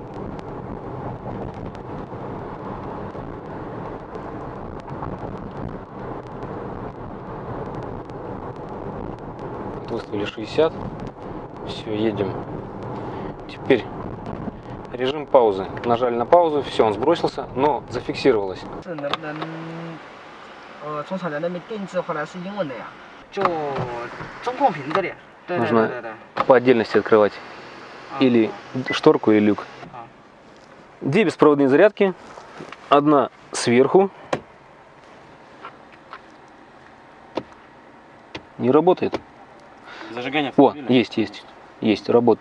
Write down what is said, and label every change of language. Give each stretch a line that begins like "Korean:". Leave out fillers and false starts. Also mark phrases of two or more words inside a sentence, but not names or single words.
Russian: Выставили 60. Все, едем. Теперь режим паузы. Нажали на паузу, все, он сбросился, но зафиксировалось.
Chinese: 是能不能从厂家那边定制回来是英文的呀？就中控屏这里。对对
Russian: Нужно
Chinese: 对对对。
Russian: по отдельности открывать. Или шторку, или люк. Две беспроводные зарядки. Одна сверху. Не работает. Зажигание О, автомобиля? есть, работает.